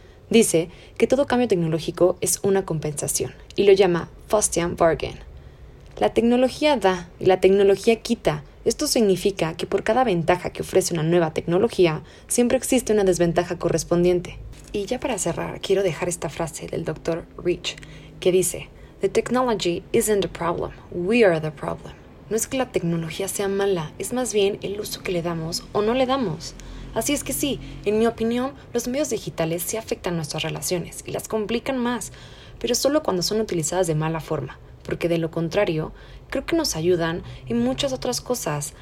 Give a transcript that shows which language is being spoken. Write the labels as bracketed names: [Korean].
[Spanish] Dice que todo cambio tecnológico es una compensación y lo llama Faustian Bargain. La tecnología da y la tecnología quita. Esto significa que por cada ventaja que ofrece una nueva tecnología, siempre existe una desventaja correspondiente. Y ya para cerrar, quiero dejar esta frase del Dr. Rich, que dice: [English] "The technology isn't the problem, we are the problem." [Spanish] No es que la tecnología sea mala, es más bien el uso que le damos o no le damos. Así es que sí, en mi opinión, los medios digitales sí afectan nuestras relaciones y las complican más, pero solo cuando son utilizadas de mala forma. Porque de lo contrario, creo que nos ayudan en muchas otras cosas.